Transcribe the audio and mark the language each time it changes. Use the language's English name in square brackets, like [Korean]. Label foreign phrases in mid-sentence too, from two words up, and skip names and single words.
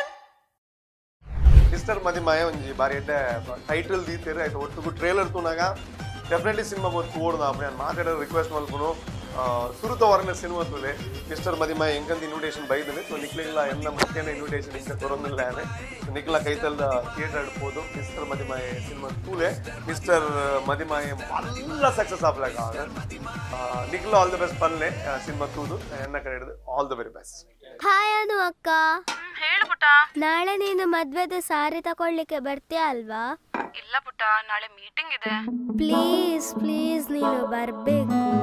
[Tulu] ಮಿಸ್ಟರ್ ಮದಿಮಾಯೆ ಒಂಜಿ ಬಾರಿ ಎಡ್ಡೆ ಟೈಟಲ್ ದೀತೆರ್ ಆಯ್ತು ಒಟ್ಟುಗು ಟ್ರೇಲರ್ ತೂನಾಗ ಡೆಫಿನೆಟ್ಲಿ ಸಿನಿಮಾ ಗೊತ್ತು ಓಡ್ದ ನಾನು ಮಾತಾಡೋ ರಿಕ್ವೆಸ್ಟ್ ಮಲ್ಪುನು ಸುರುತ ವರನ ಸಿನಿಮಾ ತೂಲೆ ಮಿಸ್ಟರ್ ಮದಿಮಾಯೆ ಎಂಕಂತ ಇನ್ವಿಟೇಷನ್ ಬೈದನೆ ಸೊ ನಿಕ್ಲಿಲ್ಲ ಎನ್ನ ಮುಖ್ಯನ ಇನ್ವಿಟೇಷನ್ ಇಂಕ ತೊರೊಂದಿಲ್ಲ ನಿಕ್ಲ ಕೈತಲ್ ಥಿಯೇಟರ್ ಆಡ್ಬೋದು ಮಿಸ್ಟರ್ ಮದಿಮಾಯೆ ಸಿನಿಮಾ ತೂಲೆ ಮಿಸ್ಟರ್ ಮದಿಮಾಯೆ ಮಲ್ಲ ಸಕ್ಸಸ್ ಆಗ್ಲಾಗ ನಿಕ್ಲ [English] all the best [Tulu] ಪನ್ಲೆ ಸಿನಿಮಾ ತೂದು ಎನ್ನ ಕಡೆ ಹಿಡಿದು [English] all the very best. [Kannada] ಹಾಯ್ ಅನು ಅಕ್ಕ. ಹೇಳು ಪುಟ್ಟ. ನಾಳೆ ನೀನು ಮದ್ವೆದ ಸಾರಿ ತಕೊಳ್ಳಿಕ್ಕೆ ಬರ್ತೀಯ ಅಲ್ವಾ? ಇಲ್ಲ ಪುಟ್ಟ, ನಾಳೆ ಮೀಟಿಂಗ್ ಇದೆ. [English] please please [Kannada] ನೀನು ಬರ್ಬೇಕು.